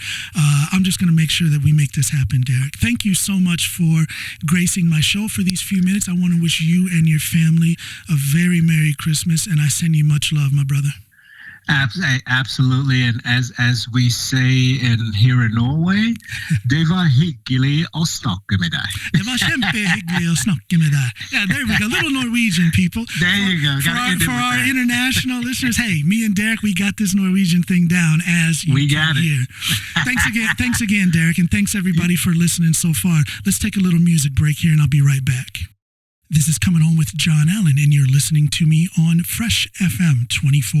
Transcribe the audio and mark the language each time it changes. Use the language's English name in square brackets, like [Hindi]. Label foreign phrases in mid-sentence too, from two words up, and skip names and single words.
[English] I'm just going to make sure that we make this happen, Derek. Thank you so much for gracing my show for these few minutes. I want to wish you and your family a very Merry Christmas, and I send you much love, my brother. Absolutely, and as we say here in Norway, [Norwegian] det var hyggelig å snakke med deg. Det var kjempehyggelig å snakke med deg. [English] Yeah, there we go. Little Norwegian, people. There you go. For our international listeners, hey, me and Derek, we got this Norwegian thing down, as you can hear. Thanks again, Derek, and thanks everybody for listening so far. Let's take a little music break here, and I'll be right back. This is Coming Home with John Allen, and you're listening to me on Fresh FM 24.